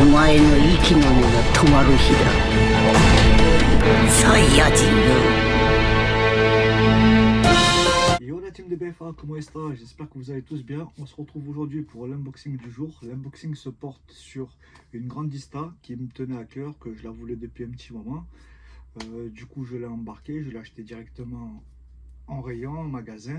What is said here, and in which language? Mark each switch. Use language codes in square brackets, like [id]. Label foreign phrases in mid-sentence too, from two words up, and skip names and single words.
[ja] 前の息の根が止まる日だ。サイヤ人よ。 [fr] Yo la team de BFA, comment est-ce que j'espère que vous allez tous bien. On se retrouve aujourd'hui pour l'unboxing du jour. L'unboxing se porte sur une Grandista qui me tenait à cœur, que je la voulais depuis un petit moment. Du coup je l'ai embarqué, je l'ai acheté directement en rayon, en magasin.